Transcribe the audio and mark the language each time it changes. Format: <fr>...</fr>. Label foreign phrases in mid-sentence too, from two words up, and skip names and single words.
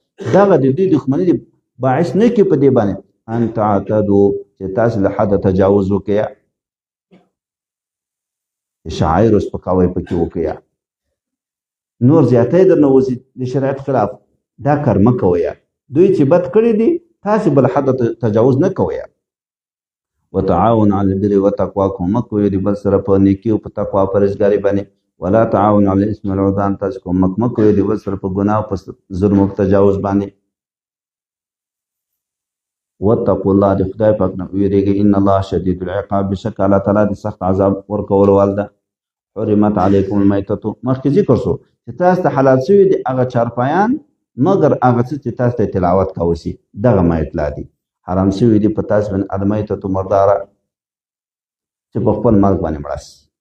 <ps>دغه د دوی دښمني د باعث نه کړي په دې باندې</ps> <ar>ان تعتدوا،</ar> <ps>چې تاسې له حده تجاوز وکړئ، شعائر سپکاوی پکې وکړئ، نور زیاتی درنه وځي د شریعت خلاف، دا کار مه کوئ. دوی چې بد کړي دي، تاسې بل حده تجاوز نه کوئ.</ps> <ar>وتعاون علی البر والتقوا،</ar> <ps>کومک کوئ د بل سره په نیکي او په تقوا پرهیزګارۍ باندې.</ps> <ar>ولا تعاون علی الاسم والعدوان،</ar> <ps>تاسې کومک مه کوئ د بل سره په ګناه او په ظلم او په تجاوز باندې.</ps> <ar>واتقوا الله</ar> <ps>د خدای پاک نه ویریږئ</ps> <ar>ان الله شدید العقاب</ar> <ps>بشک الله تعالی د سخت عذاب ورکولو وال ده</ps> <ar>حرمت علیکم المیتة</ar> <ps>مخکې ذکر شو چې تاسو ته حلال شوي دي هغه چارپایان مګر هغه څه چې تاسو ته تلاوت کوو شي دغه میت لا دي حرام شوي دي په تاسو باندې المیتة مرداره چې په خپل مرګ باندې مړه سي</ps>